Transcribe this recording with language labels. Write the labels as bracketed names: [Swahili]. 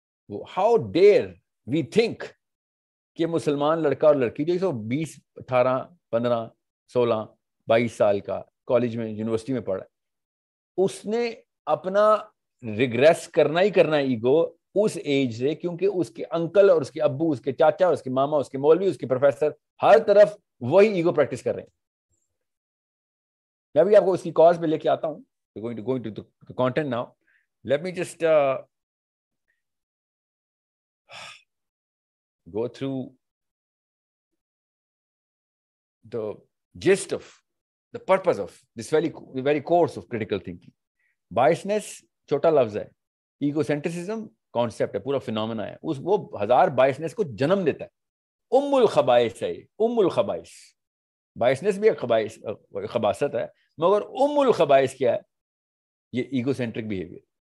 [Urdu] وہ [English] how dare we think [Urdu] کہ مسلمان لڑکا اور لڑکی جو 20 18 15 16 22 سال کا کالج میں یونیورسٹی میں پڑھا, اس نے اپنا ریگریس کرنا ہی کرنا ہے ایگو اس ایج سے, کیونکہ اس کے انکل اور اس کے ابو, اس کے چاچا, اس کے ماما, اس کے مولوی, اس کے پروفیسر ہر طرف وہی ایگو پریکٹس کر رہے ہیں. میں بھی آپ کو اس کی کاز پہ لے کے آتا ہوں. [English] going to the content now. Let me just go through the gist of the purpose of this very course of critical thinking. [Urdu] Biasness چھوٹا لفظ ہے, ایگوسینٹرسزم کانسیپٹ ہے, پورا فینومینا ہے. وہ 1000 بائسنس کو جنم دیتا ہے. ام الخبائث ہے, ام الخبائث. بائسنس بھی ایک خباثت ہے مگر ام الخبائث کیا ہے؟ یہ ایگو سینٹرک بیہیویئر.